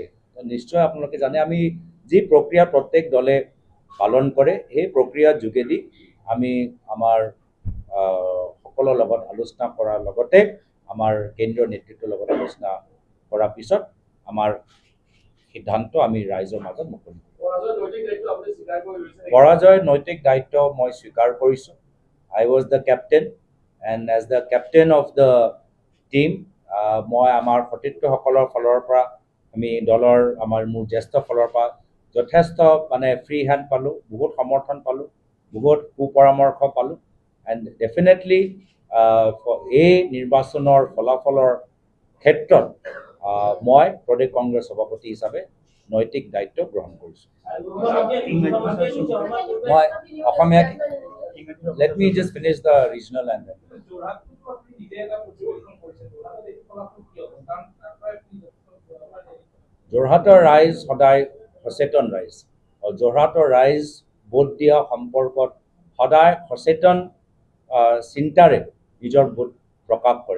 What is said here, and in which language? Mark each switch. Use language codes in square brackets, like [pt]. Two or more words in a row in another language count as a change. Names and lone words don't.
[as] নিশ্চয় আপোনালোকে জানে, আমি যি প্ৰক্ৰিয়া প্ৰত্যেক দলে পালন কৰে সেই প্ৰক্ৰিয়াৰ যোগেদি আমি আমাৰ সকলৰ লগত আলোচনা কৰাৰ লগতে আমাৰ কেন্দ্ৰীয় নেতৃত্বৰ লগত আলোচনা কৰাৰ পিছত আমাৰ সিদ্ধান্ত আমি ৰাইজৰ মাজত মুকলি কৰোঁ। পৰাজয়ৰ নৈতিক দায়িত্ব মই স্বীকাৰ কৰিছোঁ। [en] I was the captain and as the captain of the team [as] মই আমাৰ সতীৰ্থসকলৰ ফালৰ পৰা আমি দলৰ মোৰ জ্যেষ্ঠ ফালৰ পৰা যথেষ্ট ফ্ৰী হেণ্ড পালোঁ, বহুত সমৰ্থন পালোঁ, বহুত সুপৰামৰ্শ পালোঁ। [en] and definitely [as] এই নিৰ্বাচনৰ ফলাফলৰ ক্ষেত্ৰত মই প্ৰদেশ কংগ্ৰেছ সভাপতি হিচাপে নৈতিক দায়িত্ব গ্ৰহণ কৰিছোঁ। মই অসমীয়া [en] let me just finish the regional and then [as] যোৰহাটৰ ৰাইজ সদায় সচেতন ৰাইজ আৰু যোৰহাটৰ ৰাইজ ভোট দিয়া সম্পৰ্কত সদায় সচেতন চিন্তাৰে নিজৰ ভোট প্ৰকাশ কৰে।